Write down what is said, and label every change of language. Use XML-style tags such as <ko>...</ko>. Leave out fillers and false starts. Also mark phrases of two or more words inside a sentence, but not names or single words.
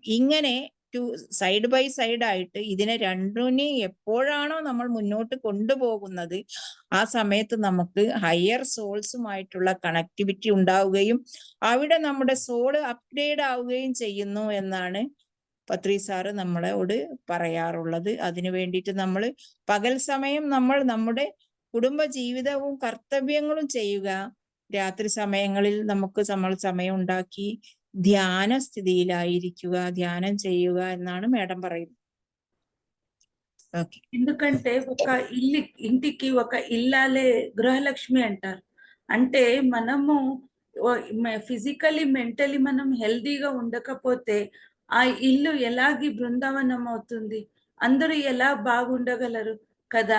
<ml>ഇങ്ങനെ</ml> <en>side by side</en> <ml>ആയിട്ട് ഇതിനെ രണ്ടിനെ എപ്പോഴാണോ നമ്മൾ മുന്നോട്ട് കൊണ്ടുപോകുന്നത്, ആ സമയത്ത് നമുക്ക്</ml> <en>higher souls-umayittulla</en> <ml>കണക്ടിവിറ്റി ഉണ്ടാവുകയും അവിടെ നമ്മുടെ സോള് അപ്ഗ്രേഡ് ആവുകയും ചെയ്യുന്നു എന്നാണ് പത്രി സാറ് നമ്മളോട് പറയാറുള്ളത്. അതിനു വേണ്ടിയിട്ട് നമ്മൾ പകൽ സമയം നമ്മൾ നമ്മുടെ കുടുംബ ജീവിതവും കർത്തവ്യങ്ങളും ചെയ്യുക, രാത്രി സമയങ്ങളിൽ നമുക്ക് നമ്മൾ സമയം ഉണ്ടാക്കി ധ്യാന സ്ഥിതിയിലായിരിക്കുക, ധ്യാനം ചെയ്യുക എന്നാണ് మేడం പറയുന്നത്.</ml> <te>ఓకే. ఎందుకంటే ఇంటికి ఒక ఇల్లాలే గృహలక్ష్మి అంటారు. అంటే మనము</te> <en>physically mentally</en> <te>మనం హెల్దీగా ఉండకపోతే ఆ ఇల్లు ఎలాగి బృందావనం అవుతుంది, అందరూ ఎలా బాగుండగలరు కదా.</te>